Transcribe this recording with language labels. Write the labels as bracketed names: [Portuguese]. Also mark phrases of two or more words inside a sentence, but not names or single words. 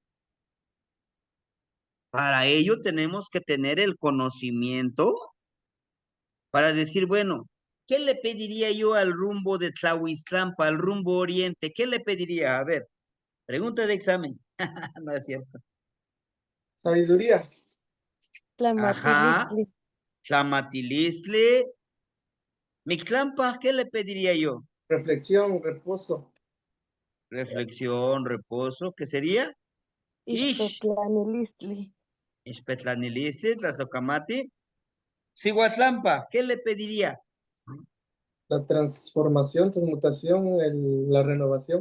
[Spanish] Para ello tenemos que tener el conocimiento para decir, bueno, ¿qué le pediría yo al rumbo de Tlahuiztlampa, al rumbo oriente? ¿Qué le pediría? A ver, pregunta de examen. No es cierto. Sabiduría. Ajá, Tlamatilistli. Tlamatilistli. Mictlampa, ¿qué le pediría yo? Reflexión, reposo. Reflexión, reposo, ¿qué sería? Ish, Ixpetlanilistli. [Nahuatl languages] Ispetlanilistli, Tlazocamati. [Spanish] Cihuatlampa, ¿qué le pediría? La transformación, transmutación, la renovación.